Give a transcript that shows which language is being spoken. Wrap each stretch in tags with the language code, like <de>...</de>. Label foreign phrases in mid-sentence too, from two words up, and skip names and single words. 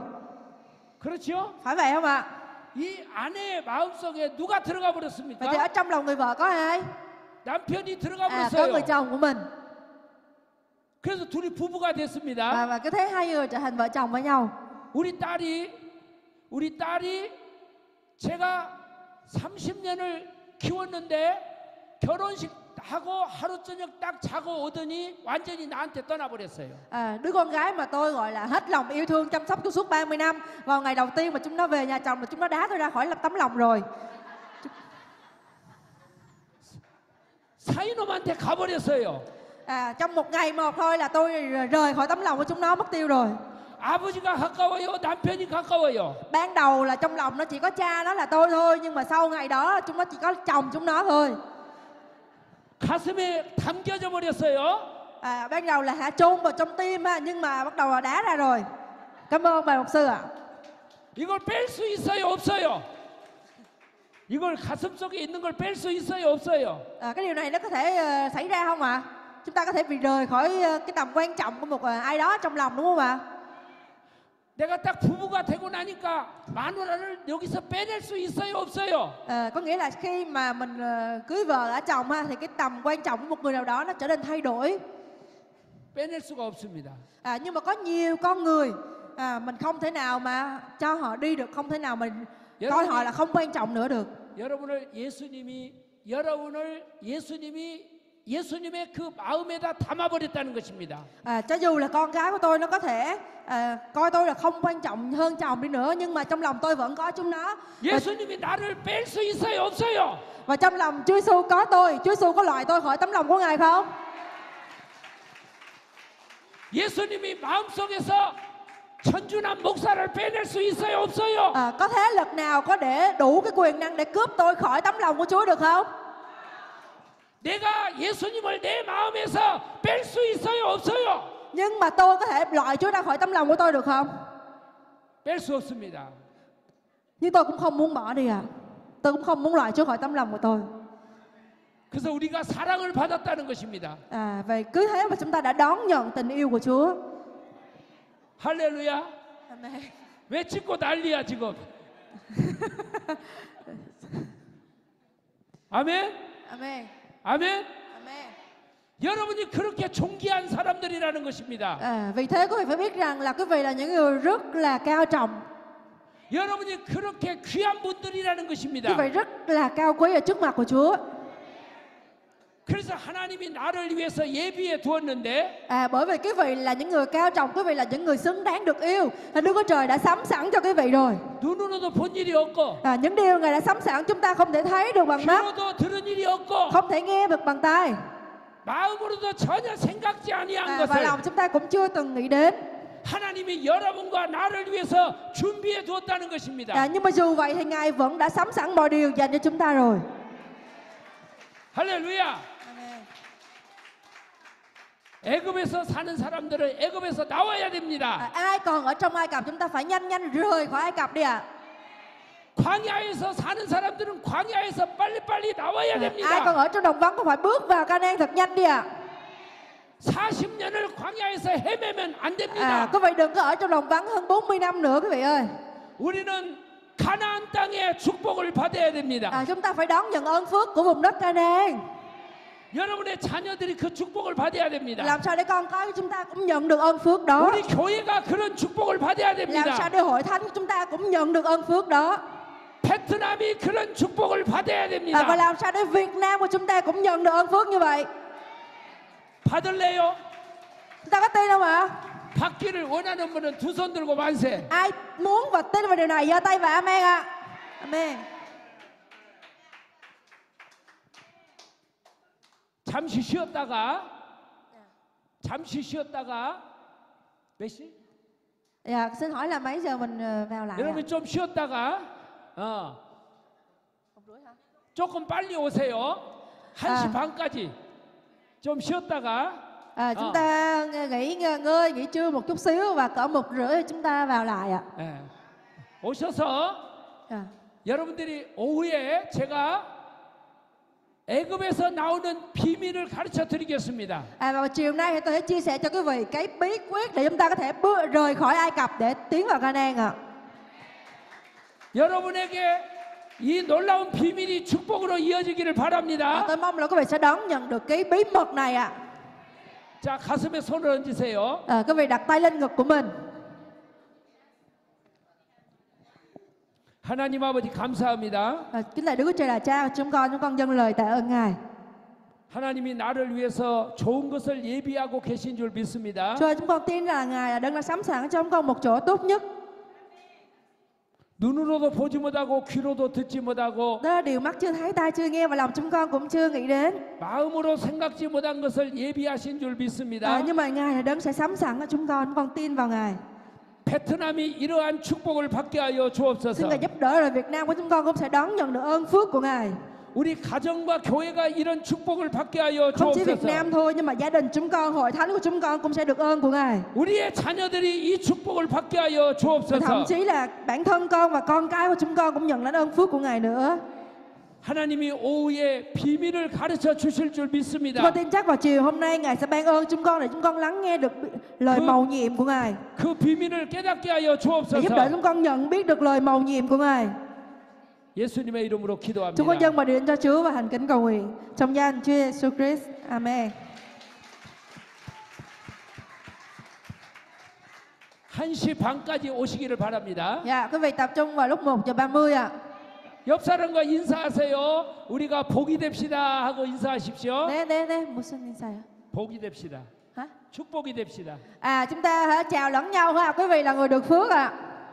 <ko>그렇죠?</ko> <vi>Phải vậy không ạ?</vi> <ko>이 아내의 마음속에 누가 들어가</ko> <vi>Vậy thì</vi> <ko>버렸습니까?</ko> <vi>ở trong lòng người vợ có ai?</vi> <ko>남편이 들어가</ko> <vi>Có người</vi> <ko>버렸어요.</ko> <vi>chồng của mình.</vi> <ko>그래서 둘이 부부가 됐습니다.</ko> <vi>Và cứ thế hai người trở thành vợ chồng với nhau.</vi> <ko>우리 딸이 제가 30년을 키웠는데 결혼식 하고 하루 저녁 딱 자고 오더니 완전히 나한테 떠나버렸어요.</ko> <vi>Đứa con gái mà tôi gọi là hết lòng yêu thương chăm sóc tôi suốt 30 năm, vào ngày đầu tiên mà chúng nó về nhà chồng là chúng nó đá tôi ra khỏi tấm lòng rồi.</vi> <ko>사이놈한테 가버렸어요.</ko> <vi>Trong một ngày một thôi là tôi rời khỏi tấm lòng của chúng nó, mất tiêu rồi.</vi> <ko>아버지가 가까워요? 남편이 가까워요?</ko> <vi>Ban đầu là trong lòng nó chỉ có cha nó là tôi thôi, nhưng mà sau ngày đó chúng nó chỉ có chồng chúng nó thôi.</vi> <ko>가슴에 담겨져 버렸어요.</ko> <vi>Ban đầu là hạ chôn vào trong tim ha, nhưng mà bắt đầu là đá ra rồi. Cảm ơn bà mục sư ạ.</vi> <ko>이걸 뺄 수 있어요? 없어요? 이걸 가슴 속에 있는 걸 뺄 수 있어요? 없어요?</ko> <vi>Cái điều này nó có thể xảy ra không ạ? Chúng ta có thể bị rời khỏi cái tầm quan trọng của một ai đó trong lòng đúng không ạ?</vi> <ko>내가 딱 부부가 되고 나니까 마누라를 여기서 빼낼 수 있어요? 없어요?</ko> <vi>Có nghĩa là khi mà mình cưới vợ ở chồng ha, thì cái tầm quan trọng của một người nào đó nó trở nên thay đổi.</vi> <ko>빼낼 수가 없습니다.</ko> <vi>Nhưng mà có nhiều con người mình không thể nào mà cho họ đi được, không thể nào mình coi họ là không quan trọng nữa được.</vi> <ko>예수님의 그 마음에다 담아버렸다는 것입니다.</ko> <vi>Cho dù là con gái của tôi nó có thể coi tôi là không quan trọng hơn chồng đi nữa, nhưng mà trong lòng tôi vẫn có chúng nó.</vi> <ko>예수님이 나를 뺄 수 있어요? 없어요?</ko> <vi>Và trong lòng Chúa Giêsu có tôi, Chúa Giêsu có loại tôi khỏi tấm lòng của Ngài không?</vi> <ko>예수님이 마음속에서 천주남 목사를 빼낼 수 있어요? 없어요?</ko> <vi>Có thế lực nào có để đủ cái quyền năng để cướp tôi khỏi tấm lòng của Chúa được không?</vi> <ko>내가 예수님을 내 마음에서 뺄 수 있어요? 없어요?</ko> <vi>Nhưng mà tôi có thể loại Chúa ra khỏi tấm lòng của tôi được không?</vi> <ko>뺄 수 없습니다.</ko> <vi>Nhưng tôi cũng không muốn bỏ đi Tôi cũng không muốn loại Chúa khỏi tấm lòng của tôi.</vi> <ko>그래서 우리가 사랑을 받았다는 것입니다.</ko> <vi>Vậy cứ thế mà chúng ta đã đón nhận tình yêu của Chúa.</vi> <ko>할렐루야.</ko> <vi>Amen.</vi> <ko>왜 찍고 난리야 지금? 아멘.</ko> <vi>Amen.</vi> <ko>아멘.</ko> <vi>Amen.</vi> <ko>여러분이 그렇게 존귀한 사람들이라는 것입니다.</ko> <vi>Vì thế quý vị phải biết rằng là quý vị là những người rất là cao trọng.</vi> <ko>여러분이 그렇게 귀한 분들이라는 것입니다.</ko> <vi>Quý vị rất là cao quý ở trước mặt của Chúa.</vi> <ko>그래서 하나님이 나를 위해서 예비해 두었는데</ko> <vi>Bởi vì quý vị là những người cao trọng, quý vị là những người xứng đáng được yêu. Đức Chúa Trời đã sắm sẵn cho quý vị rồi.</vi> <ko>눈으로도 본 일이 없고</ko> <vi>Những điều Ngài đã sắm sẵn chúng ta không thể thấy được bằng mắt,</vi> <ko>귀로도 들은 일이 없고</ko> <vi>không thể nghe được bằng tai,</vi> <ko>마음으로도 전혀 생각지 아니한</ko> <vi>và</vi> <ko>것을</ko> <vi>lòng chúng ta cũng chưa từng nghĩ đến.</vi> <ko>하나님이 여러분과 나를 위해서 준비해 두었다는 것입니다.</ko> <vi>Nhưng mà dù vậy thì Ngài vẫn đã sắm sẵn mọi điều dành cho chúng ta rồi.</vi> <ko>할렐루야. 애굽에서 사는 사람들은 애굽에서 나와야 됩니다.</ko> <vi>Ai còn ở trong Ai Cập chúng ta phải nhanh nhanh rời khỏi Ai Cập đi ạ.</vi> <ko>광야에서 사는 사람들은 광야에서 빨리빨리 나와야</ko> <vi>Ai còn</vi> <ko>됩니다.</ko> <vi>ở trong đồng vắng cũng phải bước vào Canaan thật nhanh đi ạ.</vi> <ko>40년을 광야에서 헤매면 안 됩니다.</ko> <vi>Quý vị đừng có ở trong đồng vắng hơn 40 năm nữa quý vị ơi.</vi> <ko>우리는 가나안 땅의 축복을 받아야 됩니다.</ko> <vi>Chúng ta phải đón nhận ơn phước của vùng đất Canaan.</vi> <ko>여러분의 자녀들이 그 축복을 받아야 됩니다.</ko> <vi>Làm sao để con cái của chúng ta cũng nhận được ơn phước đó.</vi> <ko>우리 교회가 그런 축복을 받아야</ko> <vi>Làm sao</vi> <ko>됩니다.</ko> <vi>để hội thánh của chúng ta cũng nhận được ơn phước đó.</vi> <ko>베트남이 그런 축복을 받아야</ko> <vi>Và</vi> <ko>됩니다.</ko> <vi>làm sao để Việt Nam của chúng ta cũng nhận được ơn phước như vậy.</vi> <ko>받을래요?</ko> <vi>Chúng ta có tin không ạ?</vi> <ko>받기를 원하는 분은 두 손 들고 만세.</ko> <vi>Ai muốn và tin vào điều này giơ tay và amen ạ. Amen.</vi> <ko>잠시 쉬었다가 몇 시?</ko> <vi>Dạ, xin hỏi là mấy giờ mình vào lại ạ?</vi> <ko>여러분 좀 쉬었다가 조금 빨리 오세요. 1시 반까지 좀 쉬었다가</ko> <vi>Chúng ta nghỉ ngơi, nghỉ trưa một chút xíu và cỡ 1:30 chúng ta vào lại ạ.</vi> <ko>예. 오셔서 여러분들이 오후에 제가 애굽에서 나오는 비밀을 가르쳐 드리겠습니다.</ko> <vi>Và chiều nay thì tôi sẽ chia sẻ cho quý vị cái bí quyết để chúng ta có thể rời khỏi Ai Cập để tiến vào Canaan ạ.</vi> <ko>여러분에게 이 놀라운 비밀이 축복으로 이어지기를 바랍니다.</ko> <vi>Tôi mong là quý vị sẽ đón nhận được cái bí mật này ạ.</vi> <ko>자, 가슴에 손을 얹으세요.</ko> <vi>Quý vị đặt tay lên ngực của mình.</vi> <ko>하나님 아버지 감사합니다.</ko> <vi>Kính lạy Đức Chúa Trời là Cha, chúng con dâng lời tạ ơn Ngài.</vi> <ko>하나님이 나를 위해서 좋은 것을 예비하고 계신 줄 믿습니다.</ko> <vi>Chúa ơi, chúng con tin là Ngài là đấng đã sắm sẵn cho chúng con một chỗ tốt nhất.</vi> <ko>눈으로도 보지 못하고 귀로도 듣지 못하고</ko> <vi>Đó là điều mắt chưa thấy, tai chưa nghe và lòng chúng con cũng chưa nghĩ đến.</vi> <ko>마음으로 생각지 못한 것을 예비하신 줄 믿습니다.</ko> <vi>Nhưng mà Ngài là đấng sẽ sắm sẵn cho chúng con tin vào Ngài.</vi> <ko>베트남이 이러한 축복을 받게 하여</ko> <vi>Xin</vi> <ko>주옵소서.</ko> <vi>Ngài giúp đỡ rồi Việt Nam của chúng con cũng sẽ đón nhận được ơn phước của Ngài.</vi> <ko>우리 가정과 교회가 이런 축복을 받게 하여</ko> <vi>Không chỉ Việt</vi> <ko>주옵소서.</ko> <vi>Nam thôi nhưng mà gia đình chúng con, hội thánh của chúng con cũng sẽ được ơn của Ngài.</vi> <ko>우리의 자녀들이 이 축복을 받게 하여</ko> <vi>Và</vi> <ko>주옵소서.</ko> <vi>thậm chí là bản thân con và con cái của chúng con cũng nhận lãnh ơn phước của Ngài nữa.</vi> <ko>하나님이 오후에 비밀을 가르쳐 주실 줄</ko> <vi>Chúng</vi> <ko>믿습니다.</ko> <vi>con tin chắc vào chiều hôm nay Ngài sẽ ban ơn chúng con để chúng con lắng nghe được lời mầu nhiệm của Ngài.</vi> <ko>그 비밀을 깨닫게 하여</ko> <vi>Để giúp đỡ</vi> <ko>주옵소서.</ko> <vi>chúng con nhận biết được lời mầu nhiệm của Ngài.</vi> <ko>예수님의 이름으로</ko> <vi>Chúng con</vi> <ko>기도합니다.</ko> <vi>dâng bài điện cho Chúa và hành kính cầu nguyện trong danh Chúa Giêsu Christ. Amen.</vi> <ko>1시 반까지 오시기를 바랍니다.</ko> <vi>Dạ, quý vị tập trung vào lúc 1:30 ạ.</vi> <ko>옆 사람과 인사하세요. 우리가 복이 됩시다 하고 인사하십시오. 네, 무슨 인사요? 복이 됩시다.</ko> <vi>Hả?</vi> <ko>축복이 됩시다.</ko> <vi>Chúng ta hãy chào lẫn nhau ha. Quý vị là người được phước ạ.</vi>